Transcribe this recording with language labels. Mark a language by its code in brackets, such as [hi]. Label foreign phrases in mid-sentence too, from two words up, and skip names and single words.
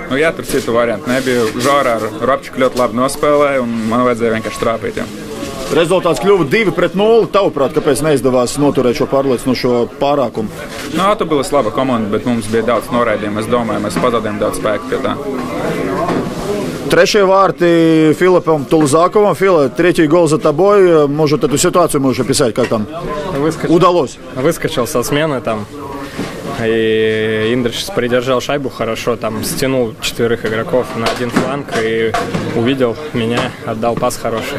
[lv] Jā, tur citu variantu nebija. Žārā ar Rapčiku ļoti labi nospēlēja, un man vajadzēja vienkārši trāpīt. Rezultāts kļuva 2-0. Tavuprāt, kāpēc neizdevās noturēt šo pārliecinošo pārākumu? Automobilis laba komanda, bet mums bija daudz noraidījumu. Es domāju, mēs pazaudējām daudz spēku pie tā. [ru] Третьи варты Филиппом Тулзаковым. Фила, третий гол за тобой. Может, эту ситуацию можешь описать, как там удалось? Выскочил со смены там. И Индриш придержал шайбу хорошо, там стянул 4 игроков на один фланг и увидел меня, отдал пас хороший.